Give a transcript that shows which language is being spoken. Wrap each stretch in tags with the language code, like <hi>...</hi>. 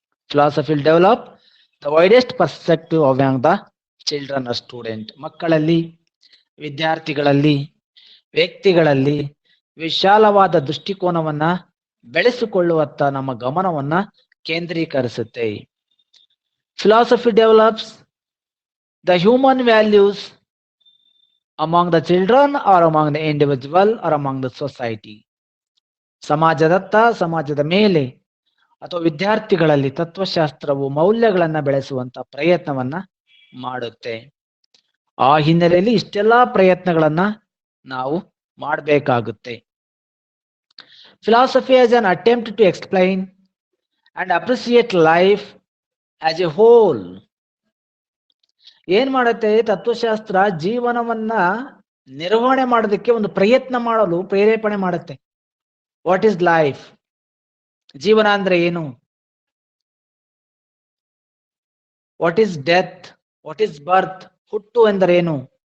<en>Philosophy will develop the widest perspective among the children or student.</en> <kn>ಮಕ್ಕಳಲ್ಲಿ, ವಿದ್ಯಾರ್ಥಿಗಳಲ್ಲಿ, ವ್ಯಕ್ತಿಗಳಲ್ಲಿ ವಿಶಾಲವಾದ ದೃಷ್ಟಿಕೋನವನ್ನ ಬೆಳೆಸಿಕೊಳ್ಳುವತ್ತ ನಮ್ಮ ಗಮನವನ್ನ ಕೇಂದ್ರೀಕರಿಸುತ್ತೆ.</kn> <en>Philosophy develops the human values among the children or among the individual or among the society.</en> <kn>ಸಮಾಜದತ್ತ, ಸಮಾಜದ ಮೇಲೆ ಅಥವಾ ವಿದ್ಯಾರ್ಥಿಗಳಲ್ಲಿ ತತ್ವಶಾಸ್ತ್ರವು ಮೌಲ್ಯಗಳನ್ನ ಬೆಳೆಸುವಂತ ಪ್ರಯತ್ನವನ್ನ ಮಾಡುತ್ತೆ. ಆ ಹಿನ್ನೆಲೆಯಲ್ಲಿ ಇಷ್ಟೆಲ್ಲಾ ಪ್ರಯತ್ನಗಳನ್ನ ನಾವು ಮಾಡಬೇಕಾಗುತ್ತೆ.</kn> <en>Philosophy as an attempt to explain and appreciate life as a whole.</en> <kn>ಏನ್ ಮಾಡುತ್ತೆ, ತತ್ವಶಾಸ್ತ್ರ ಜೀವನವನ್ನ ನಿರ್ವಹಣೆ ಮಾಡೋದಕ್ಕೆ ಒಂದು ಪ್ರಯತ್ನ ಮಾಡಲು ಪ್ರೇರೇಪಣೆ ಮಾಡುತ್ತೆ.</kn> <en>What is life?</en> <kn>ಜೀವನ ಅಂದ್ರೆ ಏನು?</kn> <en>What is death? What is birth?</en> <kn>ಹುಟ್ಟು ಎಂದರೇನು?</kn>